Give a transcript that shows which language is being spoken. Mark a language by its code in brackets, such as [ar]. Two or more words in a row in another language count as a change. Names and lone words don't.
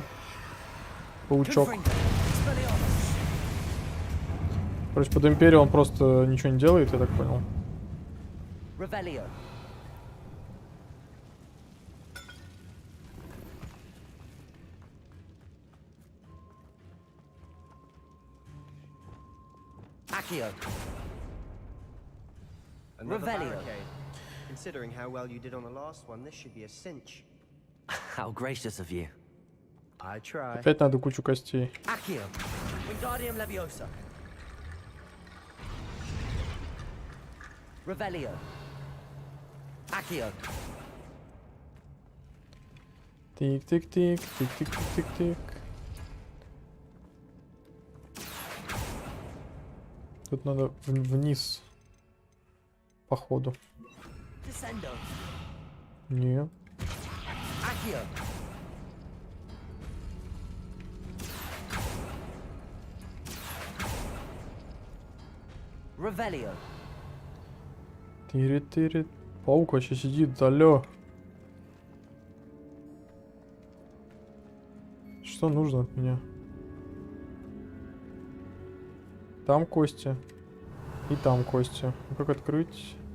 [ru] Паучок. Короче, под Империю он просто ничего не делает, я так понял. Revelio. Accio. [en] Another Revelio. barricade. Considering how well you did on the last one, this should be a cinch. How gracious of you. I try. [ru] Опять надо кучу костей. Accio. Wingardium Leviosa. Revelio. Accio. Тик-тик-тик, тик-тик-тик-тик-тик. Тут надо вниз. Походу. Descendo. Не. Accio. Revelio. Тири-тири. Паук вообще сидит, алло. Что нужно от меня? Там кости. И там кости. Ну как открыть?